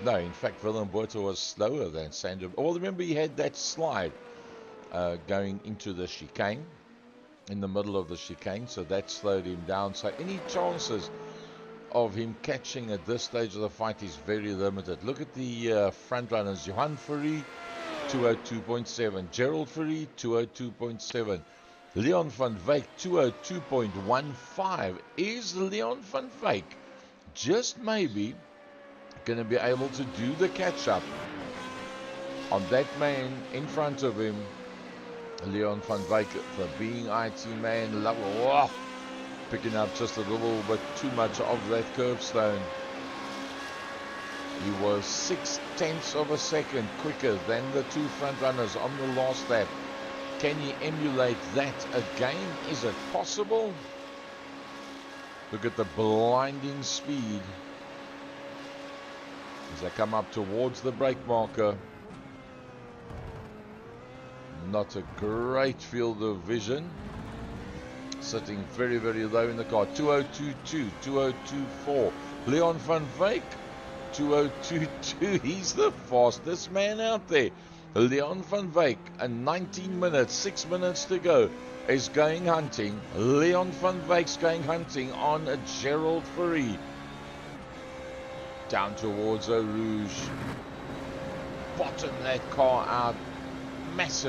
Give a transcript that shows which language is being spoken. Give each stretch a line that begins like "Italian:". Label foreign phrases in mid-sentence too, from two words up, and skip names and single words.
English: No, in fact, Willem Botha was slower than Sandro. Well, remember he had that slide going into the chicane, in the middle of the chicane, so that slowed him down. So any chances of him catching at this stage of the fight is very limited. Look at the front runners. Johan Fourie, 202.7. Gerald Fourie, 202.7. Leon van Wyk, 202.15. Is Leon van Wyk just maybe going to be able to do the catch-up on that man in front of him? Leon van Wyk, for being IT man, picking up just a little bit too much of that curbstone. He was 0.6 of a second quicker than the two front runners on the last lap. Can he emulate that again? Is it possible? Look at the blinding speed as they come up towards the brake marker. Not a great field of vision. Sitting very, very low in the car. 2022, 2024. Leon van Wyk, 2022. He's the fastest man out there. Leon van Wyk, in 19 minutes, 6 minutes to go, is going hunting. Leon van Wyk's going hunting on a Gerald Fourie. Down towards a Rouge. Bottom that car out.